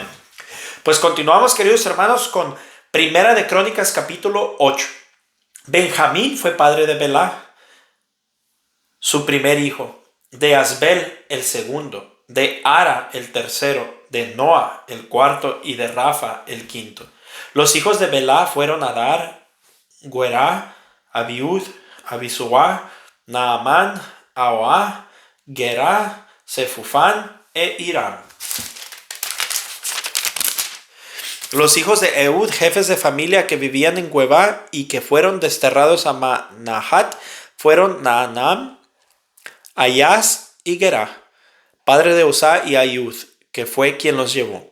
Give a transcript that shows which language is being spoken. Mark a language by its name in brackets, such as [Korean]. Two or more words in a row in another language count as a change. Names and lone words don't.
[Spanish] Pues continuamos, queridos hermanos, con Primera de Crónicas, capítulo 8. Benjamín fue padre de Belá, su primer hijo, de Asbel el segundo, de Ara el tercero, de Noa el cuarto y de Rafa el quinto. Los hijos de Belá fueron Adar, Guerá, Abiud, Abisuá, Naamán, Ahoá, Gerá, Sefufán e Irán. Los hijos de Eud, jefes de familia que vivían en Guevá y que fueron desterrados a Manahat, fueron Naanam, Ayaz y Gerá, padre de Usá y Ayud, que fue quien los llevó.